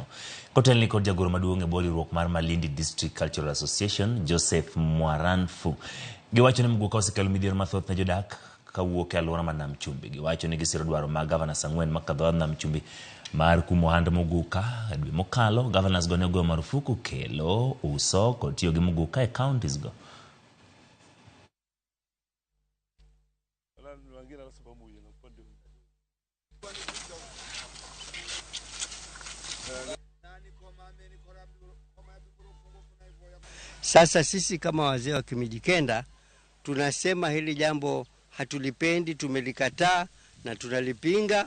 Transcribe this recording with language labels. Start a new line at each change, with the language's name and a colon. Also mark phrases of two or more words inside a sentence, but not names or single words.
Luo (Kenya and Tanzania): Kotelni kod jagoro maduong' e bwo riwruok mar Malindi District Cultural Association, Joseph Mwaranfu, giwacho ni muguka osekelo midhiero mathoth ne jodak kawuok e alwora ma Nam Chumbi. Giwacho ni gisiro dwaro ma Gavana Sang'wen makadho Nam Chumbi mar kumo ohand muguka. E dwe mokalo, Governors go ne ogoyo marufuku kelo, uso kod tiyo gi muguka e counties go.
Swahili: Sasa sisi kama wazee wa Kimijikenda tunasema hili jambo hatulipendi, tumelikataa na tunalipinga.